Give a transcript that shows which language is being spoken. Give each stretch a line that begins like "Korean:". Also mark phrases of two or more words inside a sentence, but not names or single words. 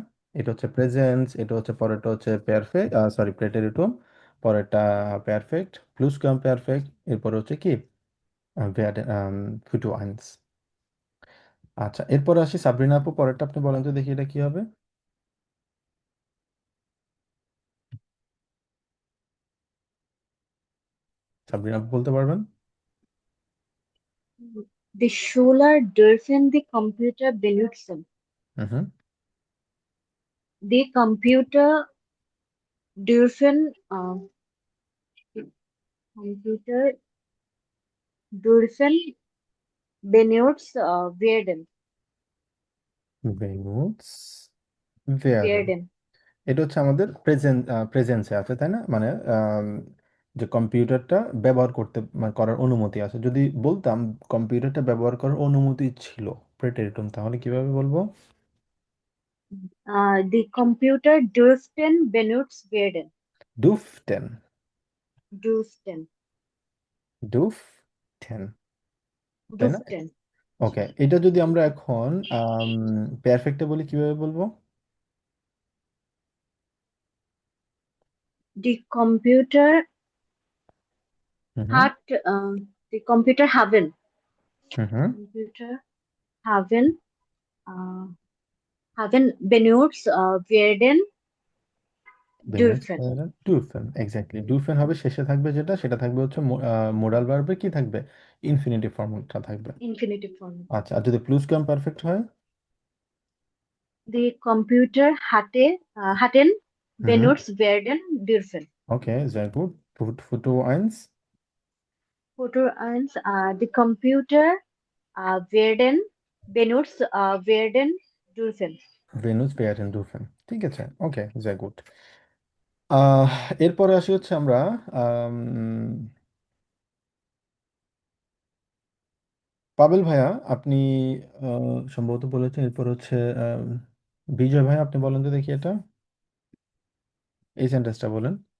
Bangla: এটা হচ্ছে প্রেজেন্স, এটা হচ্ছে পরেরটা হচ্ছে পারফেক্ট, সরি প্রেটেরিটুম, পরেরটা পারফেক্ট,
German: Plusquamperfekt,
Bangla: এরপরে হচ্ছে কি
German: Futur eins.
Bangla: আচ্ছা, এরপরে আসি সাবরিনা আপু, পরেরটা আপনি বলেন তো দেখি এটা কি হবে? সাবরিনা আপু বলতে পারবেন?
German: The Schüler dürfen die Computer benutzen. হুম। Die Computer dürfen Computer dürfen benutzt werden. benutzt werden. Werden.
Bangla: এটা হচ্ছে আমাদের প্রেজেন্সে আছে, তাই না? মানে যে কম্পিউটারটা ব্যবহার করতে মানে করার অনুমতি আছে। যদি বলতাম কম্পিউটারটা ব্যবহার করার অনুমতি ছিল প্রেটেরিটুম, তাহলে কিভাবে বলবো?
German: Die Computer dürften benutzt werden. ডুফটেন, Dürften.
Bangla: ডুফটেন, তাই না?
German: Dürften.
Bangla: ওকে, এটা যদি আমরা এখন পারফেক্টে বলি কিভাবে বলবো?
German: Die Computer হুম hat die Computer haben. হুম Computer haben haben benutzt werden dürfen.
Bangla: ডুফেন, এক্স্যাক্টলি। ডুফেন হবে শেষে থাকবে যেটা, সেটা থাকবে হচ্ছে
English: modal verbে
Bangla: কি থাকবে?
English: infinitive formটা
Bangla: থাকবে।
English: Infinitive form.
Bangla: আচ্ছা, আর যদি
German: Plusquamperfekt
Bangla: হয়?
German: Die Computer hatten হুম। benutzt werden dürfen.
Bangla: ওকে,
German: sehr gut. Futur eins? Foto 1, die Computer werden benutzt werden dürfen. benutzt werden dürfen,
Bangla: ঠিক আছে। ওকে,
German: sehr gut.
Bangla: আহ এরপরে আসি হচ্ছে আমরা আম, পাবেল ভাইয়া, আপনি সম্ভবত বলেছেন। এরপর হচ্ছে বিজয় ভাই, আপনি বলেন তো দেখি এটা, এই সেন্টেন্সটা বলেন।